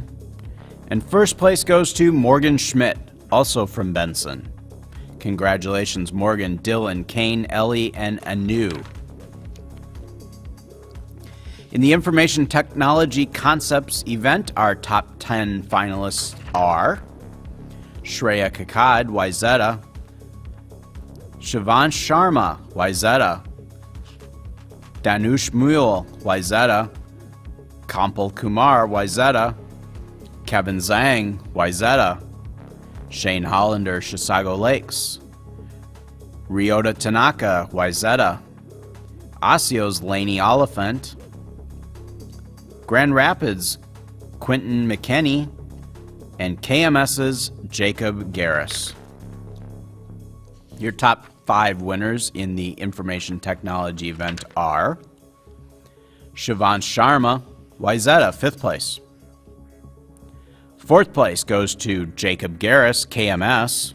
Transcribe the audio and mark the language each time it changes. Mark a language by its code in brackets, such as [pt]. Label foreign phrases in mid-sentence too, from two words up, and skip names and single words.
[en] And 1st place goes to Morgan Schmidt, also from Benson. Congratulations, Morgan, Dylan, Kane, Ellie, and Anu. In the Information Technology Concepts event, our top 10 finalists are Shreya Kakad, Wayzata, Shivansh Sharma, Wayzata, Danush Mule, Wayzata, Kampal Kumar, Wayzata, Kevin Zhang, Wayzata, Shane Hollander, Chisago Lakes, Ryota Tanaka, Wayzata, Osio's Laney Oliphant, Grand Rapids, Quentin McKinney, and KMS's Jacob Garris. Your top 5 winners in the Information Technology event are Shivansh Sharma, Wayzata, 5th place. 4th place goes to Jacob Garris, KMS.